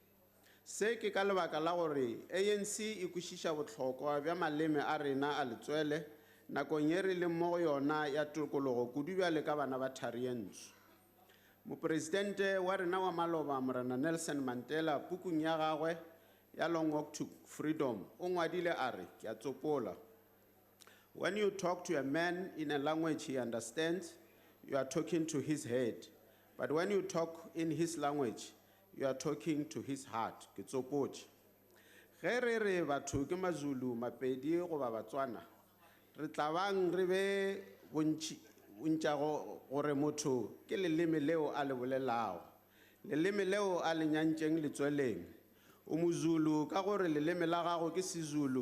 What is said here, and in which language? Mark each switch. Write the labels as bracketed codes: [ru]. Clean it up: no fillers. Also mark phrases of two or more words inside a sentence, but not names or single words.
[nso] Se ke ka lebaka la gore ANC e kwešiša bohlokwa bja maleme a rena a letswele nakong ye re leng mo go yona ya tokologo kudu bjale ka bana ba thari ye ntsho. Mopresidente wa rena wa maloba Morena Nelson Mandela pukung ya gagwe ya Long Walk to Freedom o ngwadile a re ke a tsopola. [en] When you talk to a man in a language he understands, you are talking to his head. But when you talk in his language, you are talking to his heart. [nso] Ke tsopotše. Ge re re batho ke maZulu, Mapedi goba Batswana, re tla bang re be bontša gore motho ke leleme leo a le bolelago. Leleme leo a le nyantšeng letsweleng. O moZulu ka gore leleme la gago ke seZulu.